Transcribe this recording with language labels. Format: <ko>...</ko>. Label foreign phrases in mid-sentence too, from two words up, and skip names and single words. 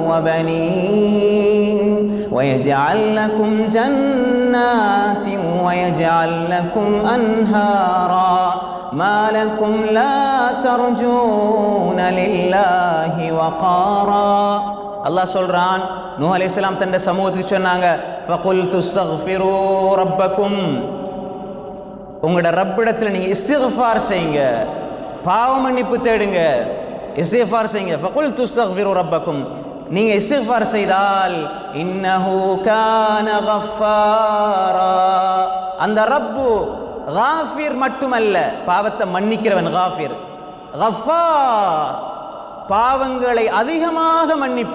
<ar>وبنين ويجعل لكم جنات ويجعل لكم أنهارا ما لكم لا ترجون لله وقارا.</ar> <ta>அல்லாஹ் சொல்றான், நூஹ் அலைஹிஸ்ஸலாம் தன்னுடைய சமூகத்துக்கு சொன்னாங்க,</ta> <ar>فقلت استغفروا ربكم,</ar> <ta>உங்களோட ரப்பிடத்தில் நீங்க இஸ்திக்ஃபார் செய்யுங்க, பாவ மன்னிப்பு தேடுங்க, இஸ்திக்ஃபார் செய்யுங்க.</ta> <ar>فقلت استغفروا ربكم,</ar> <ta>நீங்க இஸ்திக்ஃபார் செய்தால்</ta> <ar>إنه كان غفارا,</ar> <ta>அந்த ரப்பு காஃபிர் மட்டுமல்ல, பாவத்தை மன்னிக்கிறவன் காஃபிர், கஃபார் பாவங்களை அதிகமாக மன்னிப்பு.</ta>